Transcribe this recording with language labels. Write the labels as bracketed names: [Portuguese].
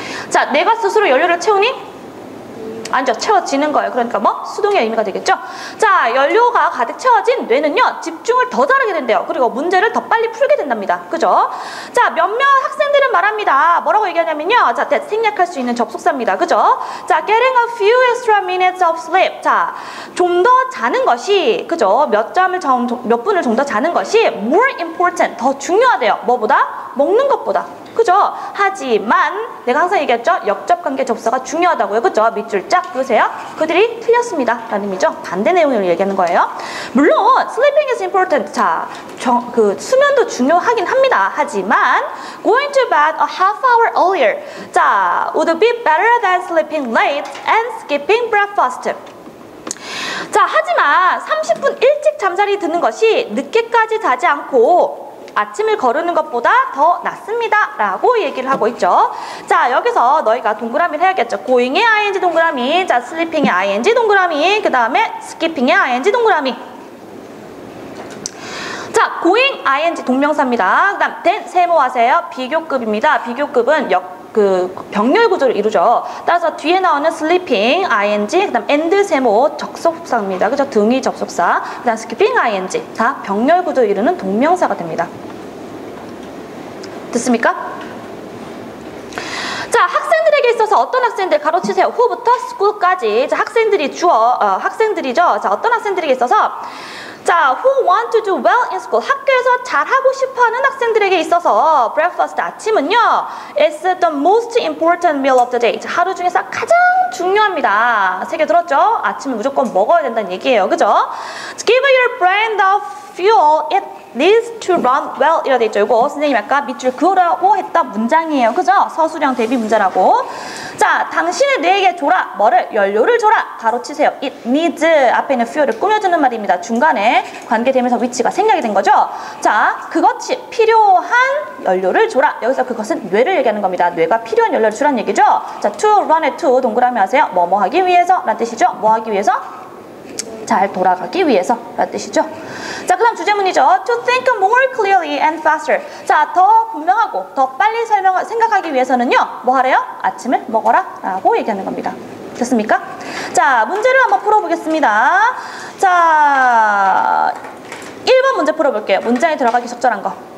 [Korean] 자, 내가 스스로 연료를 채우니? 아니죠. 채워지는 거예요. 그러니까 뭐? 수동의 의미가 되겠죠? 자, 연료가 가득 채워진 뇌는요, 집중을 더 잘하게 된대요. 그리고 문제를 더 빨리 풀게 된답니다. 그죠? 자, 몇몇 학생들은 말합니다. 뭐라고 얘기하냐면요. 자, 생략할 수 있는 접속사입니다. 그죠? [English] 자, getting a few extra minutes of sleep. [Korean] 자, 좀 더 자는 것이, 그죠? 몇 분을 좀 더 자는 것이 more important, 더 중요하대요. 뭐보다? 먹는 것보다. 그죠? 하지만 내가 항상 얘기했죠? 역접관계 접사가 중요하다고요. 그죠? 밑줄 쫙 그으세요. 그들이 틀렸습니다 라는 의미죠. 반대 내용을 얘기하는 거예요. [English] 물론 sleeping is important. [Korean] 자, 수면도 중요하긴 합니다. [English] 하지만 going to bed a half hour earlier, 자, would be better than sleeping late and skipping breakfast. [Korean] 자, 하지만 30분 일찍 잠자리 드는 것이 늦게까지 자지 않고 아침을 거르는 것보다 더 낫습니다 라고 얘기를 하고 있죠. 자, 여기서 너희가 동그라미를 해야겠죠. going의 ing 동그라미, 자, sleeping의 ing 동그라미, 그 다음에 skipping의 ing 동그라미. 자, going ing 동명사입니다. 그 다음 then 세모하세요. 비교급입니다. 비교급은 그 병렬 구조를 이루죠. 따라서 뒤에 나오는 sleeping, ing, 그 다음 and 세모 접속사입니다. 그죠? 등위 접속사, 그 다음 skipping, ing. 다 병렬 구조를 이루는 동명사가 됩니다. 됐습니까? 자, 학생들에게 있어서 어떤 학생들 가로치세요. who부터 school까지. 자, 학생들이 학생들이죠. [English] 자, 어떤 학생들에게 있어서 자, who want to do well in school. [Korean] 학교에서 잘하고 싶어하는 학생들에게 있어서 breakfast 아침은요, is the most important meal of the day. 자, 하루 중에서 가장 중요합니다. 새겨 들었죠? 아침을 무조건 먹어야 된다는 얘기예요. 그죠? [English] Give your brain the fuel it needs to run well. [Korean] 이라 돼 있죠. 이거 선생님이 아까 밑줄 그으라고 했던 문장이에요. 그죠? 서술형 대비 문제라고. 자, 당신의 뇌에게 줘라. 뭐를? 연료를 줘라. 가로치세요. It needs 앞에 있는 fuel을 꾸며주는 말입니다. 중간에 관계되면서 위치가 생략이 된 거죠. 자, 그것이 필요한 연료를 줘라. 여기서 그것은 뇌를 얘기하는 겁니다. 뇌가 필요한 연료를 주라는 얘기죠. 자, to run의 to 동그라미 하세요. 뭐뭐 하기 위해서 라는 뜻이죠. 뭐 하기 위해서? 잘 돌아가기 위해서 라는 뜻이죠. 자, 그 다음 주제문이죠. [English] To think more clearly and faster. [Korean] 자, 더 분명하고 더 빨리 생각하기 위해서는요, 뭐 하래요? 아침을 먹어라 라고 얘기하는 겁니다. 됐습니까? 자, 문제를 한번 풀어보겠습니다. 자, 1번 문제 풀어볼게요. 문장에 들어가기 적절한 거.